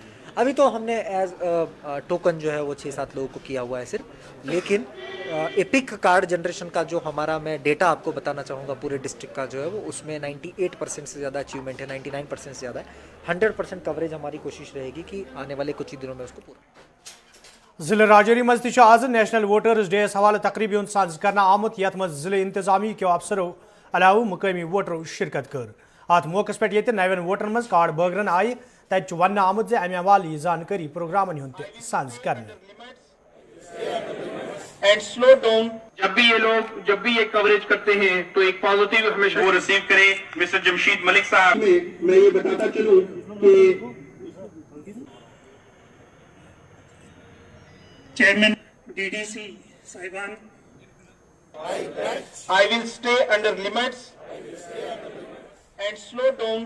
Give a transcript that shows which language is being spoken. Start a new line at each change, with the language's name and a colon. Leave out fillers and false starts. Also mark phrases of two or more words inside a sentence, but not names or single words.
Hindi: अभी तो हमने
English: as token
Hindi: जो है वो 6-7 लोगों को किया हुआ है सिर्फ, लेकिन
English: EPIC card generation
Hindi: का जो हमारा, मैं डेटा आपको बताना चाहूँगा पूरे डिस्ट्रिक्ट का जो है वो, उसमें 98% से ज़्यादा अचीवमेंट है, 99% से ज़्यादा है। 100% कवरेज हमारी कोशिश रहेगी कि आने वाले कुछ ही दिनों में उसको पूरा।
Kashmiri: जिले राजौरी मज तह आज नेशनल वोटर्स डे हवाले तकरीबी हुंद साज करना आमुत, यथ मज जिले इंतजामी के अफसरों अलाव मुकामी वोटरों शिरकत कर। अत मौके पे नवन वोटरन मज कार्ड बगरन आय, तत वन आमुत अमे हवाले जानकारी प्रोग्रामन हुंद साज करने।
English: and slow down,
Hindi: जब भी ये कवरेज करते हैं तो एक पॉजिटिव हमेशा वो रिसीव करें। मिस्टर जमशीद मलिक साहब, मैं ये बताता चलूं कि
English: chairman DDC
Hindi: साहिबान,
English: I will stay under limits and slow down.